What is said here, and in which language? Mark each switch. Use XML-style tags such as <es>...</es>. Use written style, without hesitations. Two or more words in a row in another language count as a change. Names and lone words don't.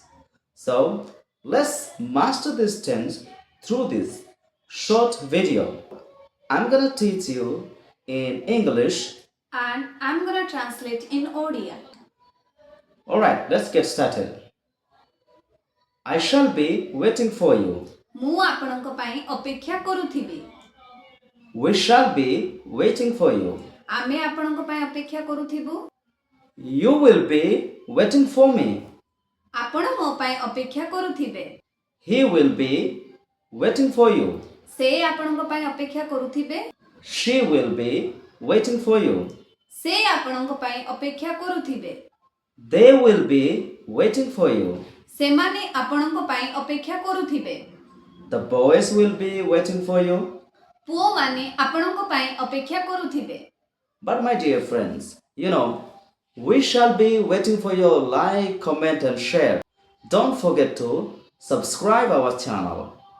<en>So let's master this tense through this short video. I'm gonna teach you in English. And I'm gonna translate in Odia. Alright, let's get started. I shall be waiting for you.</en> <or>ମୁଁ ଆପଣଙ୍କ ପାଇଁ ଅପେକ୍ଷା କରୁଥିବି।</or> <en>We shall be waiting for you.</en> <or>ଆମେ ଆପଣଙ୍କ ପାଇଁ ଅପେକ୍ଷା କରୁଥିବୁ।</or> <en>You will be waiting for me.</en> <or>ଆପଣ ମୋ ପାଇଁ ଅପେକ୍ଷା କରୁଥିବେ।</or> <en>He will be waiting for you.</en> <or>ସେ ଆପଣଙ୍କ ପାଇଁ ଅପେକ୍ଷା କରୁଥିବେ।</or> <en>She will be waiting for you.</en> <or>ସେ ଆପଣଙ୍କ ପାଇଁ ଅପେକ୍ଷା କରୁଥିବେ।</or> <en>They will be waiting for you.</en> <or>ସେମାନେ ଆପଣଙ୍କ ପାଇଁ ଅପେକ୍ଷା କରୁଥିବେ।</or> <en>The boys will be waiting for you.</en> <or>ପୁଅମାନେ ଆପଣଙ୍କ ପାଇଁ ଅପେକ୍ଷା କରୁଥିବେ।</or> <en>But my dear friends, we shall be waiting for your like, comment and share. Don't forget to subscribe our channel.</en>